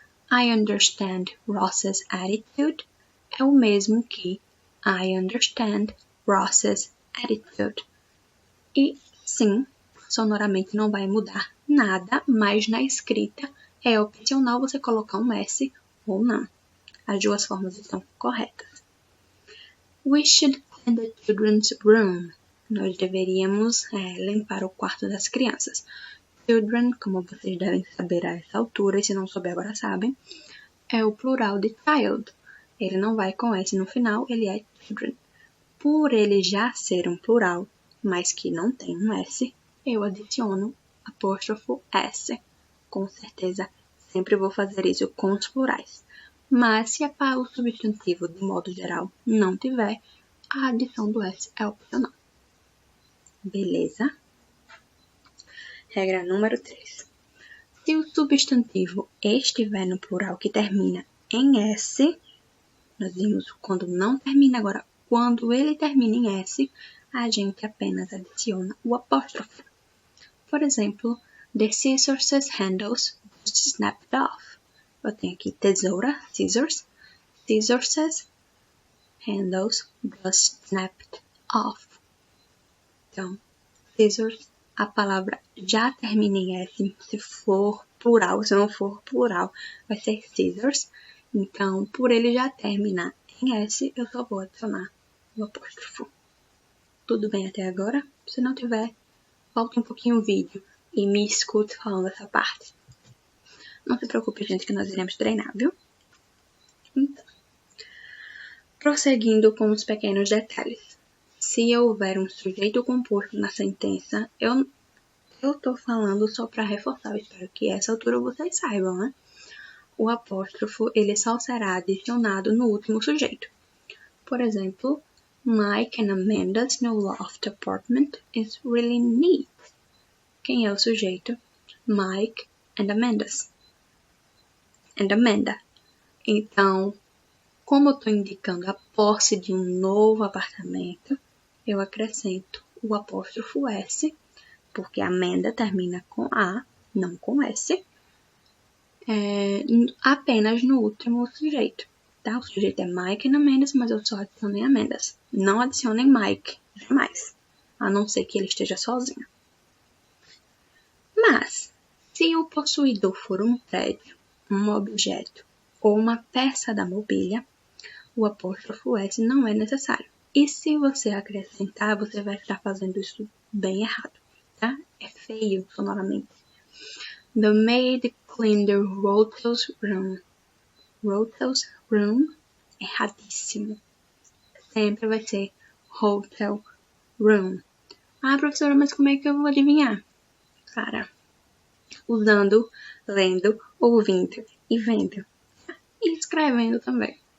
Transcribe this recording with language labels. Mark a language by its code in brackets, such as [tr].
[en] I understand Ross's attitude [pt] é o mesmo que [en] I understand Ross's attitude. [pt] E sim, sonoramente não vai mudar nada, mas na escrita é opcional você colocar um S ou não. As duas formas estão corretas. [en] We should clean the children's room. [pt] Nós deveríamos limpar o quarto das crianças. Children, como vocês devem saber a essa altura, e se não souber agora sabem, é o plural de child. Ele não vai com S no final, ele é children. Por ele já ser um plural, mas que não tem um S, eu adiciono apóstrofo S. Com certeza, sempre vou fazer isso com os plurais. Mas se o substantivo, de modo geral, não tiver, a adição do S é opcional. Beleza? Regra número 3. Se o substantivo estiver no plural que termina em S, nós vimos quando não termina, agora quando ele termina em S, a gente apenas adiciona o apóstrofo. Por exemplo, [en] the scissors handles snapped off. [pt] Eu tenho aqui tesoura, [en] scissors, scissors handles was snapped off. [pt] Então, scissors, a palavra já termina em S, se for plural, se não for plural, vai ser scissors. Então, por ele já terminar em S, eu só vou adicionar o apóstrofo. Tudo bem até agora? Se não tiver, volta um pouquinho o vídeo e me escute falando essa parte. Não se preocupe, gente, que nós iremos treinar, viu? Então, prosseguindo com os pequenos detalhes. Se houver um sujeito composto na sentença, eu tô falando só para reforçar, eu espero que a essa altura vocês saibam, né? O apóstrofo, ele só será adicionado no último sujeito. Por exemplo, [en] Mike and Amanda's new loft apartment is really neat. [pt] Quem é o sujeito? Mike and Amanda's. And Amanda. Então, como eu estou indicando a posse de um novo apartamento, eu acrescento o apóstrofo S, porque Amanda termina com A, não com S, apenas no último sujeito. Tá? O sujeito é Mike and Amanda's, mas eu só adicionei Amanda's. Não adicionem Mike, jamais, a não ser que ele esteja sozinho. Mas, se o possuidor for um prédio, um objeto ou uma peça da mobília, o apóstrofo S não é necessário. E se você acrescentar, você vai estar fazendo isso bem errado, tá? É feio sonoramente. [en] The maid cleaned the Rochel's room. [pt] Rochel's room, erradíssimo. Sempre vai ser hotel room. Ah, professora, mas como é que eu vou adivinhar? Cara, usando, lendo, ouvindo e vendo. E escrevendo também.